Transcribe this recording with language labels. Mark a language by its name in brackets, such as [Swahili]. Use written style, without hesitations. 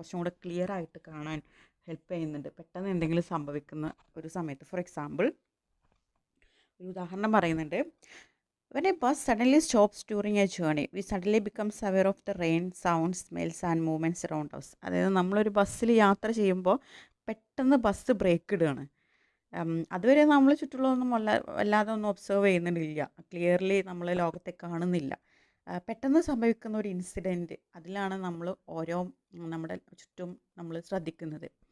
[Malayalam] കുറച്ചും കൂടെ ക്ലിയർ ആയിട്ട് കാണാൻ ഹെൽപ്പ് ചെയ്യുന്നുണ്ട് പെട്ടെന്ന് എന്തെങ്കിലും സംഭവിക്കുന്ന ഒരു സമയത്ത്. [English] for example, [Malayalam] ഒരു ഉദാഹരണം പറയുന്നുണ്ട്. [English] When a bus suddenly stops during a journey, we suddenly becomes aware of the rain, sounds, smells and movements around us. [Malayalam] അതായത് നമ്മളൊരു ബസ്സിൽ യാത്ര ചെയ്യുമ്പോൾ പെട്ടെന്ന് ബസ് ബ്രേക്ക് ഇടുകയാണ്. അതുവരെ നമ്മൾ ചുറ്റുള്ളതൊന്നും വല്ലാതെ ഒന്നും ഒബ്സർവ് ചെയ്യുന്നില്ല, ക്ലിയർലി നമ്മൾ ലോകത്തെ കാണുന്നില്ല. പെട്ടെന്ന് സംഭവിക്കുന്ന ഒരു ഇൻസിഡൻറ്റ്, അതിലാണ് നമ്മൾ നമ്മുടെ ചുറ്റും നമ്മൾ ശ്രദ്ധിക്കുന്നത്.